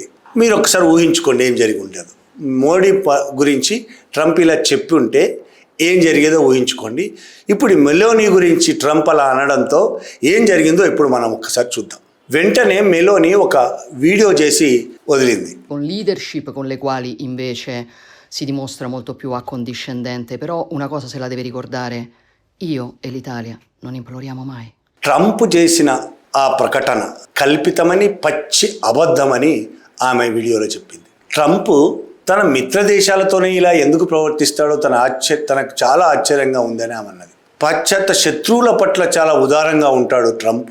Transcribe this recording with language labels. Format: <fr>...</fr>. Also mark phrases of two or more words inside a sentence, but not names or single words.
<te>మీరు ఒకసారి ఊహించుకోండి ఏం జరిగి ఉండేది. మోడీ గురించి ట్రంప్ ఇలా చెప్పి ఉంటే ఏం జరిగేదో ఊహించుకోండి. ఇప్పుడు మెలోని గురించి ట్రంప్ అలా అనడంతో ఏం జరిగిందో ఇప్పుడు మనం ఒకసారి చూద్దాం. వెంటనే మెలోని ఒక వీడియో చేసి వదిలింది.</te> <it>Con leadership con le quali invece si dimostra molto più accondiscendente, però una cosa se la deve ricordare: io e l'Italia non imploriamo mai.</it> <te>ట్రంప్ చేసిన ఆ ప్రకటన కల్పితమని, పచ్చి అబద్ధమని ఆమె వీడియోలో చెప్పింది. ట్రంప్ తన మిత్ర దేశాలతోనే ఇలా ఎందుకు ప్రవర్తిస్తాడో తనకు చాలా ఆశ్చర్యంగా ఉందని ఆమె అన్నది. పాశ్చాత్య శత్రువుల పట్ల చాలా ఉదారంగా ఉంటాడు ట్రంప్.</te>